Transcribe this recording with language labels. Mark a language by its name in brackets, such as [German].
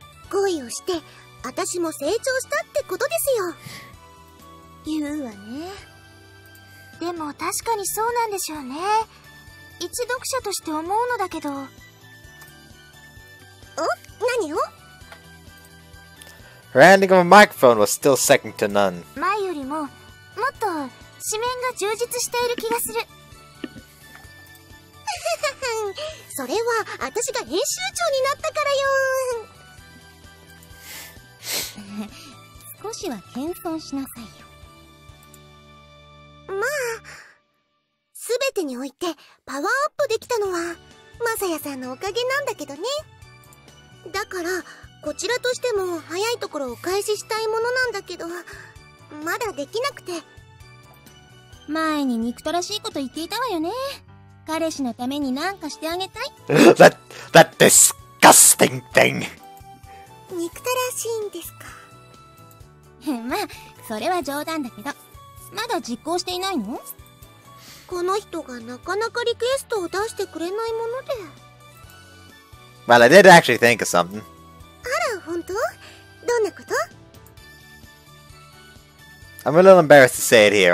[Japanese] 恋をして、私も成長したってことですよ。言うわね。でも確かにそうなんでしょうね。一読者として思うのだけど。何を？ [English] Her handling of a microphone was still second to none. [Japanese] 前よりも、もっと、紙面が充実している気がする。それは、私が編集長になったからよ。少しは謙遜しなさいよ。まあ、すべてにおいてパワーアップできたのは、まさやさんのおかげなんだけどね。だから、こちらとしても早いところお返ししたいものなんだけど、まだできなくて。前に憎たらしいこと言っていたわよね。彼氏のために何かしてあげたい。 [English] that disgusting thing! [Japanese] 憎たらしいんですか。まあ、それは冗談だけど、まだ実行していないの？この人がなかなかリクエストを出してくれないもので。 [English] Well, I did actually think of something. [Japanese] あら、本当？どんなこと？ [English] I'm a little embarrassed to say it here.